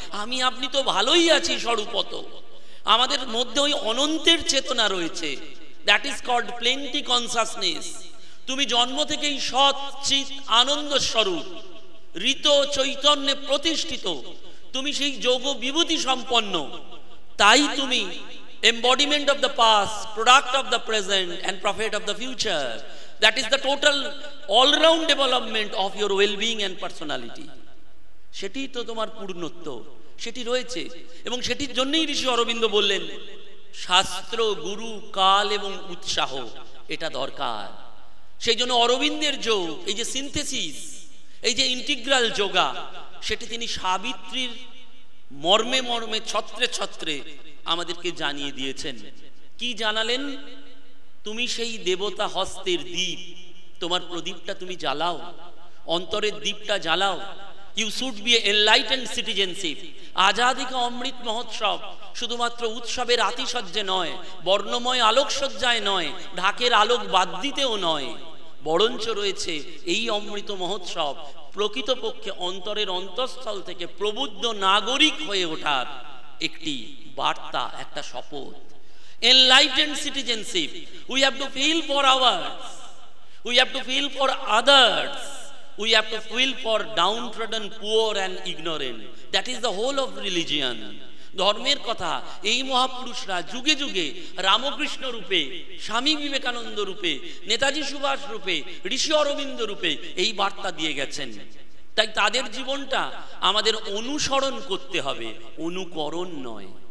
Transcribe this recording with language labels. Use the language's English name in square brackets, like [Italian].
[Bangla] আমি আপনি তো ভালোই আছি স্বরূপত, আমাদের মধ্যে ওই অনন্তের চেতনা রয়েছে। [English] That is called plenty consciousness. [Bangla] তুমি জন্ম থেকেই সৎ চিৎ আনন্দ স্বরূপ, ঋত চৈতন্যে প্রতিষ্ঠিত, তুমি সেই যোগ বিভূতি সম্পন্ন। তাই তুমি [English] embodiment of the past, product of the present and prophet of the future. That is the total all-round development of your well-being and personality. [Bangla] সেটি তো তোমার পূর্ণত্ব, সেটি রয়েছে। এবং সেটির জন্যই ঋষি অরবিন্দ বললেন, শাস্ত্র, গুরু, কাল এবং উৎসাহ এটা দরকার। সেই জন্য অরবিন্দের যোগ, এই যে সিনথেসিস, এই যে ইন্টিগ্রাল যোগা, সেটি তিনি সাবিত্রীর মর্মে মর্মে, ছত্রে ছত্রে আমাদেরকে জানিয়ে দিয়েছেন। কি জানালেন? তুমি সেই দেবতা হস্তের দ্বীপ, তোমার প্রদীপটা তুমি জ্বালাও, অন্তরের দ্বীপটা জ্বালাও। [English] You should be enlightened citizenship. [Bangla] Azadi কা অমৃত মহোৎসব শুধুমাত্র উৎসবের আতিশয্যে নয়, বর্ণময় আলোকসজ্জায় নয়, ঢাকের আলোক বাদ দিতেও নয়, বরঞ্চ রয়েছে এই অমৃত মহোৎসব প্রকৃতপক্ষে অন্তরের অন্তঃস্থল থেকে প্রবুদ্ধ নাগরিক হয়ে ওঠার একটি বার্তা, একটা শপথ। [English] Enlightened citizenship. We have to feel for ours. We have to feel for others. We have to feel for downtrodden, poor and ignorant. That is the whole of religion. [Bangla] ধর্মের কথা এই মহাপুরুষরা যুগে যুগে রামকৃষ্ণ রূপে, স্বামী বিবেকানন্দ রূপে, নেতাজি সুভাষ রূপে, ঋষি অরবিন্দ রূপে এই বার্তা দিয়ে গেছেন। তাই তাদের জীবনটা আমাদের অনুসরণ করতে হবে, অনুকরণ নয়।